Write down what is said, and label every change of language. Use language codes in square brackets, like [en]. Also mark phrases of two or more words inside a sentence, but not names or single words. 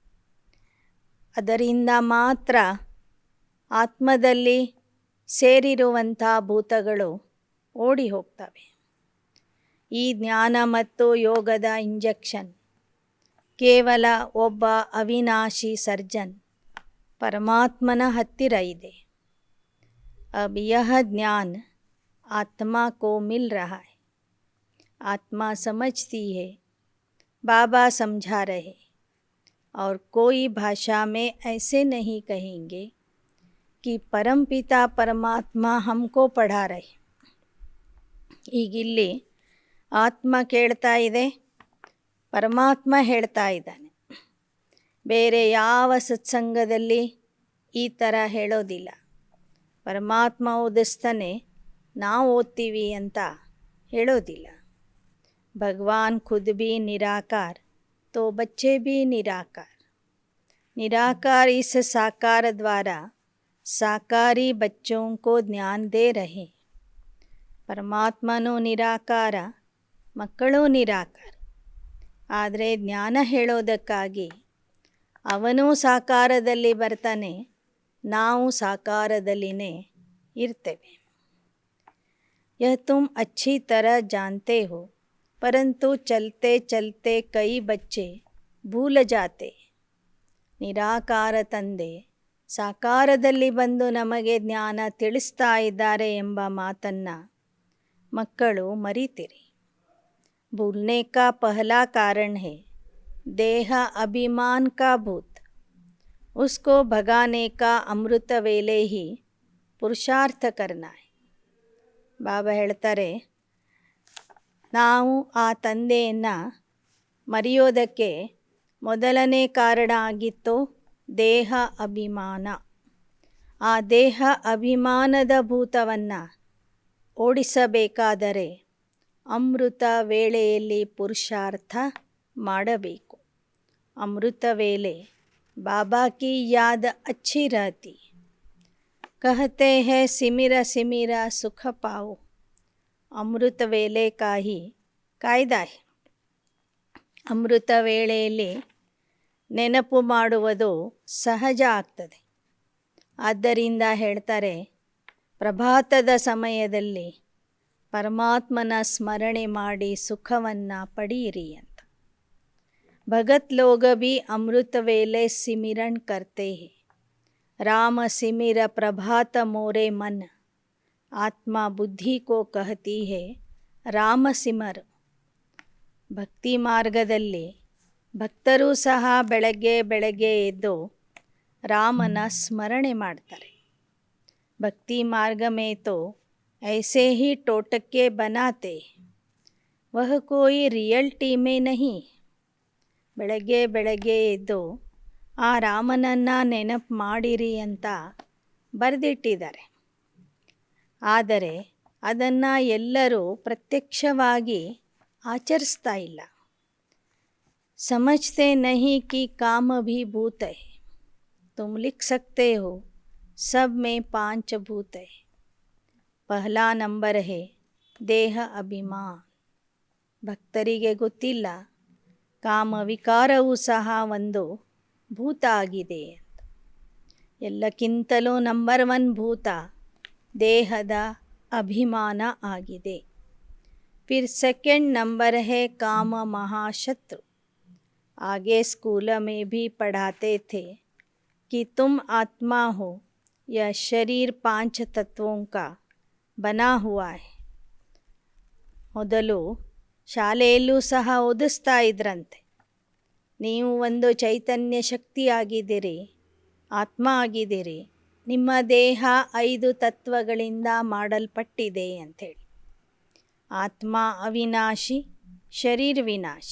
[kn] ಅದರಿಂದ ಮಾತ್ರ ಆತ್ಮದಲ್ಲಿ ಸೇರಿರುವಂಥ ಭೂತಗಳು ಓಡಿ ಹೋಗ್ತವೆ. ಈ ಜ್ಞಾನ ಮತ್ತು ಯೋಗದ ಇಂಜೆಕ್ಷನ್ ಕೇವಲ ಒಬ್ಬ ಅವಿನಾಶಿ ಸರ್ಜನ್ ಪರಮಾತ್ಮನ ಹತ್ತಿರ ಇದೆ. [hi] अब यह ज्ञान आत्मा को मिल रहा है. आत्मा समझती है, बाबा समझा रहे. और कोई भाषा में ऐसे नहीं कहेंगे कि परमपिता परमात्मा हमको पढ़ा रहे. [kn] ಈಗಿಲ್ಲಿ ಆತ್ಮ ಕೇಳ್ತಾ ಇದೆ, ಪರಮಾತ್ಮ ಹೇಳ್ತಾ ಇದ್ದಾನೆ. ಬೇರೆ ಯಾವ ಸತ್ಸಂಗದಲ್ಲಿ ಈ ಥರ ಹೇಳೋದಿಲ್ಲ. ಪರಮಾತ್ಮ ಓದಿಸ್ತಾನೆ, ನಾವು ಓದ್ತೀವಿ ಅಂತ ಹೇಳೋದಿಲ್ಲ. [hi] भगवान खुद भी निराकार तो बच्चे भी निराकार. निराकार इस साकार द्वारा साकारी बच्चों को ज्ञान दे रहे. [kn] ಪರಮಾತ್ಮನೂ ನಿರಾಕಾರ, ಮಕ್ಕಳೂ ನಿರಾಕಾರ. ಆದರೆ ಜ್ಞಾನ ಹೇಳೋದಕ್ಕಾಗಿ ಅವನೂ ಸಾಕಾರದಲ್ಲಿ ಬರ್ತಾನೆ, ನಾವು ಸಾಕಾರದಲ್ಲಿನೇ ಇರ್ತೇವೆ. [hi] यह तुम अच्छी तरह जानते हो, परंतु चलते चलते कई बच्चे भूल जाते. [kn] ನಿರಾಕಾರ ತಂದೆ ಸಾಕಾರದಲ್ಲಿ ಬಂದು ನಮಗೆ ಜ್ಞಾನ ತಿಳಿಸ್ತಾ ಇದ್ದಾರೆ ಎಂಬ ಮಾತನ್ನು ಮಕ್ಕಳು ಮರೀತಿರಿ. [hi] भूलने का पहला कारण है देह अभिमान का भूत. उसको भगाने का अमृत वेले ही पुरुषार्थ करना है. [kn] ಬಾಬಾ ಹೇಳ್ತಾರೆ, ನಾವು ಆ ತಂದೆಯನ್ನು ಮರೆಯೋದಕ್ಕೆ ಮೊದಲನೇ ಕಾರಣ ಆಗಿತ್ತು ದೇಹ ಅಭಿಮಾನ. ಆ ದೇಹ ಅಭಿಮಾನದ ಭೂತವನ್ನು ಓಡಿಸಬೇಕಾದರೆ ಅಮೃತ ವೇಳೆಯಲ್ಲಿ ಪುರುಷಾರ್ಥ ಮಾಡಬೇಕು. [hi] अमृत वेले बाबा की याद अच्छी रहती. कहते हैं सिमिर सिमिर सुख पाओ. अमृत वेले का ही कायदा. [kn] ಅಮೃತ ವೇಳೆಯಲ್ಲಿ ನೆನಪು ಮಾಡುವುದು ಸಹಜ ಆಗ್ತದೆ. ಆದ್ದರಿಂದ ಹೇಳ್ತಾರೆ, ಪ್ರಭಾತದ ಸಮಯದಲ್ಲಿ ಪರಮಾತ್ಮನ ಸ್ಮರಣೆ ಮಾಡಿ ಸುಖವನ್ನು ಪಡೆಯಿರಿ ಅಂತ. [hi] भगत लोग भी अमृत वेले सिमरन करते हैं। राम सिमिर प्रभात मोरे मन, आत्मा बुद्धि को कहती है राम सिमर. [kn] ಭಕ್ತಿ ಮಾರ್ಗದಲ್ಲಿ ಭಕ್ತರು ಸಹ ಬೆಳಗ್ಗೆ ಬೆಳಗ್ಗೆ ಎದ್ದು ರಾಮನ ಸ್ಮರಣೆ ಮಾಡ್ತಾರೆ. [hi] भक्ति मार्ग में तो ऐसे ही टोटके बनाते, वह कोई रियल्टी में नहीं. [kn] ಬೆಳಗ್ಗೆ ಬೆಳಗ್ಗೆ ಎದ್ದು ಆ ರಾಮನನ್ನು ನೆನಪು ಮಾಡಿರಿ ಅಂತ ಬರೆದಿಟ್ಟಿದ್ದಾರೆ. ಆದರೆ ಅದನ್ನು ಎಲ್ಲರೂ ಪ್ರತ್ಯಕ್ಷವಾಗಿ ಆಚರಿಸ್ತಾ ಇಲ್ಲ. [hi] समझते नहीं कि काम भी भूत है. तुम लिख सकते हो सब में 5 भूत है. पहला नंबर है देह अभिमान. [kn] ಭಕ್ತರಿಗೆ ಗೊತ್ತಿಲ್ಲ ಕಾಮ ವಿಕಾರವೂ ಸಹ ಒಂದು ಭೂತ ಆಗಿದೆ ಅಂತ. ಎಲ್ಲಕ್ಕಿಂತಲೂ ನಂಬರ್ 1 ಭೂತ ದೇಹದ ಅಭಿಮಾನ ಆಗಿದೆ. [hi] फिर सेकंड नंबर है काम महाशत्रु. आगे स्कूल में भी पढ़ाते थे कि तुम आत्मा हो, यह शरीर 5 तत्वों का बना हुआ है. [kn] ಮೊದಲು ಶಾಲೆಯಲ್ಲೂ ಸಹ ಓದಿಸ್ತಾ ಇದ್ರಂತೆ, ನೀವು ಒಂದು ಚೈತನ್ಯ ಶಕ್ತಿ ಆಗಿದ್ದೀರಿ, ಆತ್ಮ ಆಗಿದ್ದೀರಿ, ನಿಮ್ಮ ದೇಹ 5 ತತ್ವಗಳಿಂದ ಮಾಡಲ್ಪಟ್ಟಿದೆ ಅಂಥೇಳಿ. ಆತ್ಮ ಅವಿನಾಶಿ, ಶರೀರ ವಿನಾಶಿ.